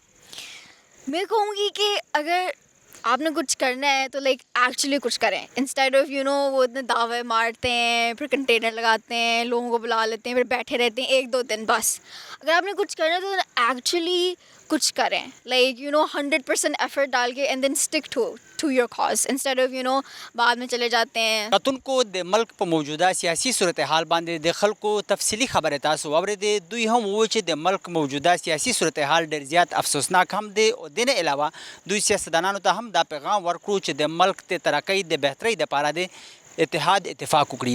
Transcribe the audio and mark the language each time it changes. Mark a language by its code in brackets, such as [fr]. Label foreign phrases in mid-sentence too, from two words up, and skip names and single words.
[ur] میں کہوں گی کہ اگر آپ نے کچھ کرنا ہے تو [en] like actually [ur] کچھ کریں، [en] instead of [ur] وہ اتنے دعوے مارتے ہیں، پھر کنٹینر لگاتے ہیں، لوگوں کو بلا لیتے ہیں، پھر بیٹھے رہتے ہیں 1-2 دن. بس اگر آپ نے کچھ کرنا ہے تو ایکچولی کچھ کریں، [en] like 100% effort [ur] ڈال کے [en] and then stick to your cause instead of [ur] بعد میں چلے جاتے ہیں. [ps] کتن کو د ملک په موجوده سیاسي صورتحال باندې د خلکو تفصیلی خبره تاسو واورېدې. دوی هم وویل چې د ملک موجوده سیاسي صورتحال ډېر زیات افسوسناک هم دی، او د نه علاوه دوی سیاستدانانو ته هم دا پیغام ورکړو چې د ملک د ترقۍ د بهترۍ دپاره د اتحاد اتفاق وکړي.